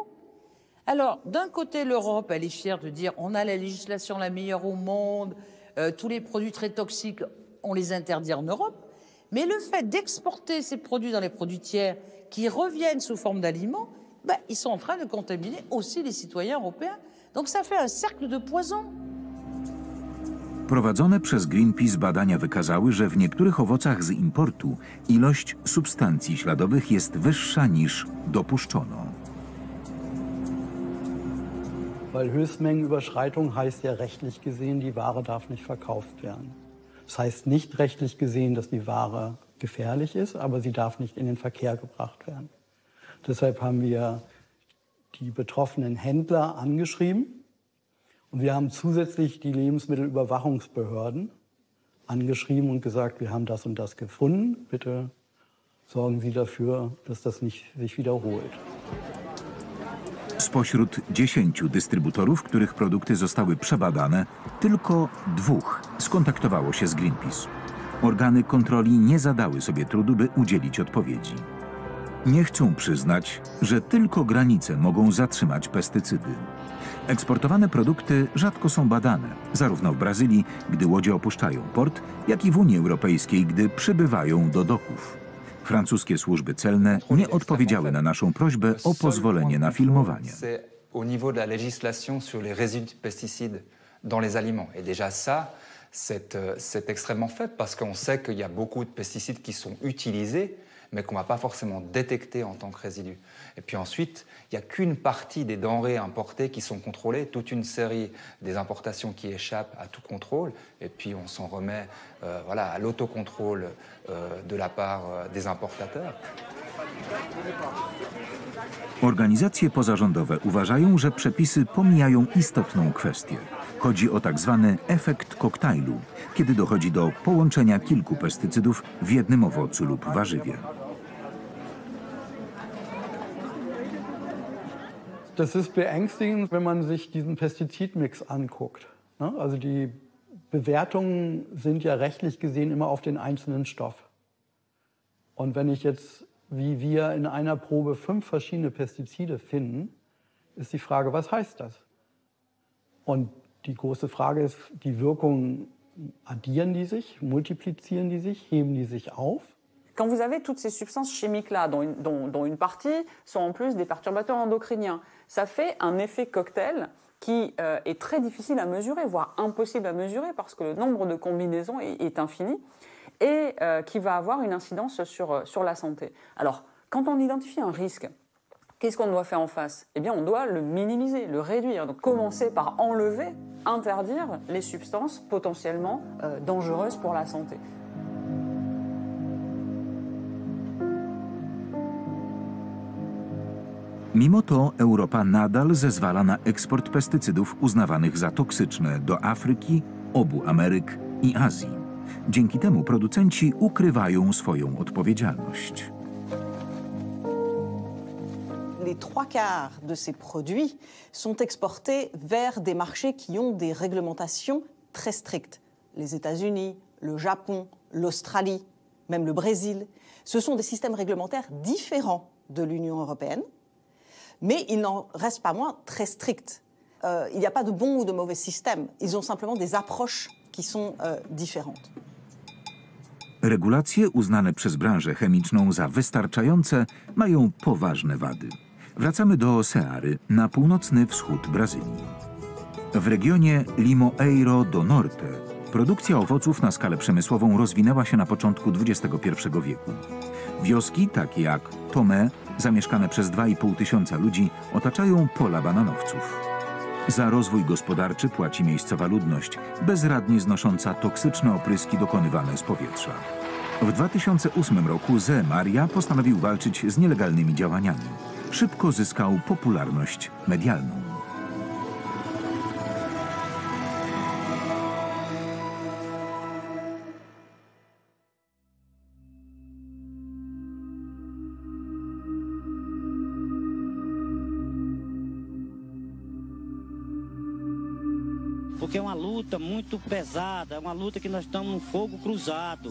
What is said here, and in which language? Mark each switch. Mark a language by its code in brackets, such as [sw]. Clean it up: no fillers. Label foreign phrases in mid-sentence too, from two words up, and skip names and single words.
[fr] Alors, d'un côté, l'Europe, elle est fière de dire on a la législation la meilleure au monde, tous les produits très toxiques, on les interdit en Europe. Mais le fait d'exporter ces produits dans les produits tiers qui reviennent sous forme d'aliments, ils sont en train de contaminer aussi les citoyens européens. Donc ça fait un cercle de poison. [pl] Prowadzone przez Greenpeace badania wykazały, że w niektórych owocach z importu ilość substancji śladowych jest wyższa niż dopuszczono. [de] Weil Höchstmengenüberschreitung heißt ja rechtlich gesehen, die Ware darf nicht verkauft werden. Das heißt nicht rechtlich gesehen, dass die Ware gefährlich ist, aber sie darf nicht in den Verkehr gebracht werden. Deshalb haben wir die betroffenen Händler angeschrieben und wir haben zusätzlich die Lebensmittelüberwachungsbehörden angeschrieben und gesagt, wir haben das und das gefunden. Bitte sorgen Sie dafür, dass das nicht sich wiederholt. [pl] Spośród 10 dystrybutorów, których produkty zostały przebadane, tylko 2 skontaktowało się z Greenpeace. Organy kontroli nie zadały sobie trudu, by udzielić odpowiedzi. Nie chcą przyznać, że tylko granice mogą zatrzymać pestycydy. Eksportowane produkty rzadko są badane, zarówno w Brazylii, gdy łodzie opuszczają port, jak i w Unii Europejskiej, gdy przybywają do doków. Francuskie służby celne nie odpowiedziały na naszą prośbę o pozwolenie na filmowanie. [fr] Au niveau de la législation sur les résidus de pesticides dans les aliments. Et déjà ça, c'est extrêmement faible parce qu'on sait qu'il y a beaucoup de pesticides qui sont utilisés, mais qu'on ne va pas forcément détecter en tant que résidus. Et puis ensuite, il n'y a qu'une partie des denrées importées qui sont contrôlées, toute une série des importations qui échappent à tout contrôle, et puis on s'en remet à l'autocontrôle de la part des importateurs. [pl] Organizacje pozarządowe uważają, że przepisy pomijają istotną kwestię. Chodzi o tak zwany efekt koktajlu, kiedy dochodzi do połączenia kilku pestycydów w jednym owocu lub warzywie. [de] Das ist beängstigend, wenn man sich diesen Pestizidmix anguckt. Also die Bewertungen sind ja rechtlich gesehen immer auf den einzelnen Stoff. Und wenn ich jetzt, wie wir in einer Probe 5 verschiedene Pestizide finden, ist die Frage, was heißt das? Und die große Frage ist, die Wirkungen, addieren die sich, multiplizieren die sich, heben die sich auf? [fr] Quand vous avez toutes ces substances chimiques-là, dont une partie sont en plus des perturbateurs endocriniens, ça fait un effet cocktail qui est très difficile à mesurer, voire impossible à mesurer, parce que le nombre de combinaisons est infini, et qui va avoir une incidence sur la santé. Alors, quand on identifie un risque, qu'est-ce qu'on doit faire en face? Eh bien, on doit le minimiser, le réduire. Donc, commencer par enlever, interdire les substances potentiellement dangereuses pour la santé. [pl] Mimo to Europa nadal zezwala na eksport pestycydów uznawanych za toksyczne do Afryki, obu Ameryk i Azji. Dzięki temu producenci ukrywają swoją odpowiedzialność. [fr] Les 3/4 de ces produits sont exportés vers des marchés qui ont des réglementations très strictes. Les États-Unis, le Japon, l'Australie, même le Brésil. Ce sont des systèmes réglementaires différents de l'Union européenne, mais il n'en reste pas moins très stricts. Il n'y a pas de bon ou de mauvais système. Ils ont simplement des approches qui sont différentes. [pl] Regulacje uznane przez branżę chemiczną za wystarczające mają poważne wady. Wracamy do Ceary, na północny wschód Brazylii. W regionie Limoeiro do Norte produkcja owoców na skalę przemysłową rozwinęła się na początku XXI wieku. Wioski takie jak Tomé, zamieszkane przez 2,5 tysiąca ludzi, otaczają pola bananowców. Za rozwój gospodarczy płaci miejscowa ludność, bezradnie znosząca toksyczne opryski dokonywane z powietrza. W 2008 roku Zé Maria postanowił walczyć z nielegalnymi działaniami. Szybko zyskał popularność medialną. [pt] Porque é uma luta muito pesada, é uma luta que nós estamos no fogo cruzado.